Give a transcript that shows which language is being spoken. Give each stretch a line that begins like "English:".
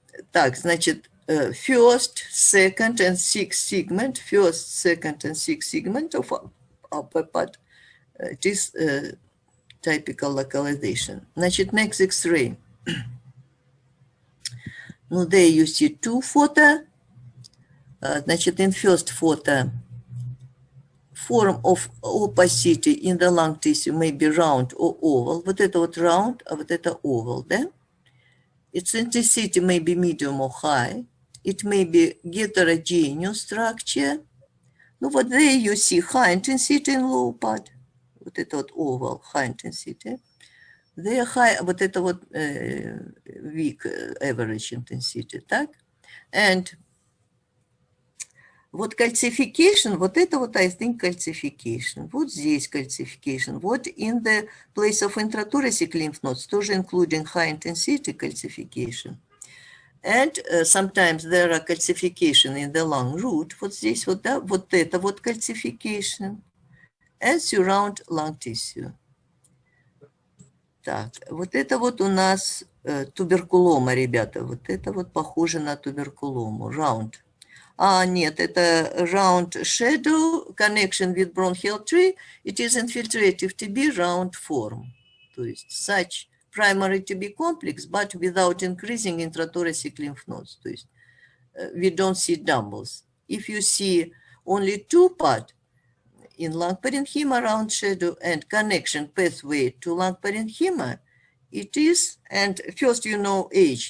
Russian: Так, значит,
English: first, second, and sixth segment, first, second, and sixth segment of upper part, it is typical localization.
Russian: Значит,
English: next X-ray. Ну, there you see two photo.
Russian: Значит,
English: in first photo, form of opacity in the lung tissue may be round or oval.
Russian: Вот это вот round, а вот это oval, да?
English: Its intensity may be medium or high. It may be heterogeneous structure.
Russian: Ну вот
English: there you see high intensity in low part.
Russian: Вот это вот
English: oval, high intensity. There high,
Russian: вот это вот
English: weak average intensity, так? And вот calcification,
Russian: вот это вот,
English: I think, calcification.
Russian: Вот здесь calcification.
English: Вот in the place of intrathoracic lymph nodes,
Russian: тоже
English: including high intensity calcification. And sometimes there are calcification in the lung root.
Russian: Вот здесь вот, да, вот это вот calcification.
English: And surround lung tissue.
Russian: Так, вот это вот у нас туберкулома, ребята. Вот это вот похоже на туберкулому.
English: Round.
Russian: А, нет, это
English: round shadow connection with bronchial tree. It is infiltrative TB round form.
Russian: То есть
English: such primary TB complex, but without increasing intrathoracic lymph nodes.
Russian: То есть
English: we don't see dumbbells. If you see only two part in lung parenchyma round shadow and connection pathway to lung parenchyma, it is, and first you know age.